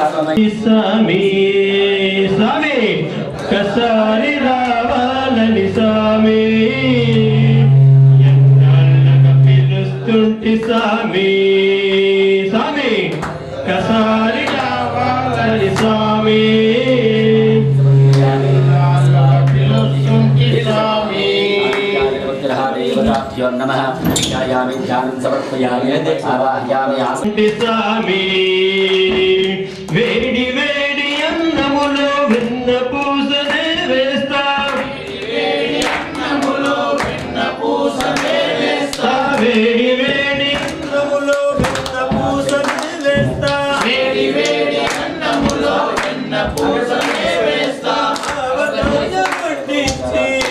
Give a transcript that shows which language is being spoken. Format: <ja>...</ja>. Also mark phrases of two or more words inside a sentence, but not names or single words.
<te>స్వామి స్వామి కసారి రావాలని స్వామి ఎన్నాళ్ళగా పిలుస్తుంటి స్వామి స్వామి కసారి రావాలని స్వామి</te> <sa>देवताभ्यो नमः ध्यायामि ध्यानं समर्पयामि आवाहयामि</sa> <te>స్వామి వేడి వేడి అన్నములు పూసనే వేస్తా వేడి వేడి అన్నములో వెన్న పూసనే వేస్తా వేడి వేడి అన్నములో వెన్న పూసనే వేస్తా అవతాయ పట్టించి</te>